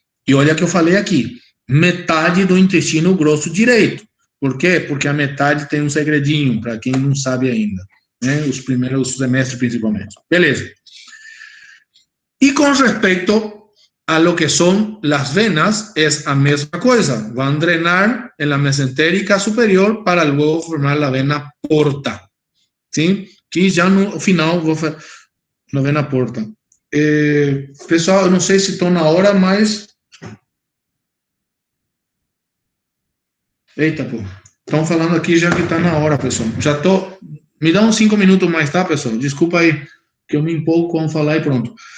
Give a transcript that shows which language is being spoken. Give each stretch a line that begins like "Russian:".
Portuguese: E olha que eu falei aqui, metade do intestino grosso direito. Por quê? Porque a metade tem um segredinho, para quem não sabe ainda, né? Os primeiros semestres, principalmente. Beleza.
Spanish: E com respeito a lo que son las venas, es la misma cosa. Van a drenar en la mesentérica superior para luego formar la vena porta. ¿Sí? Que ya
Portuguese: no final vou fazer
Spanish: la vena porta.
Portuguese: Pessoal, eu não sei se estou na hora, mas... Eita, pô. Estão falando aqui já que está na hora, pessoal. Já tô... Me dá uns 5 minutos mais, tá, pessoal? Desculpa aí, que eu me empolgo com falar e pronto.